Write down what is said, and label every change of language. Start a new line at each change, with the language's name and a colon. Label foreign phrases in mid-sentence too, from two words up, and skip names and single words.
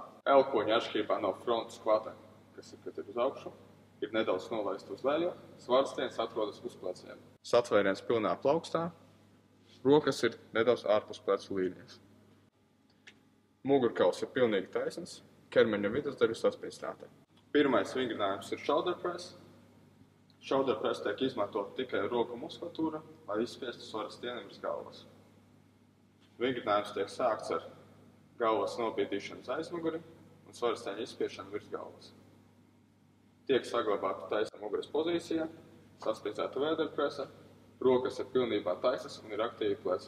Latvian: Elkoņa atšķirībā no frontu skvata, kas ir uz augšu, ir nedaudz nolaista uz leju. Svarstiens atrodas uz pleciem. Satvēriens pilnā plaukstā. Rokas ir nedaudz ārpus plecu līnijas. Mugurkauls ir pilnīgi taisns, ķermeņa vidusdaļa saspīdināta. Pirmais vingrinājums ir
English: shoulder press. Shoulder press
Latvian: tiek izmantot tikai roku muskulatūra, lai izspiestu svara stieni virs galvas. Vingrinājums tiek sākts ar galvas nobīdīšanu uz aizmuguri un svara stieņa izspiešanu virs galvas. Tiek saglabāta taisna muguras pozīcija, saspīdzēta vēderpresa, rokas ir pilnībā taisnas un ir aktīvi pleci.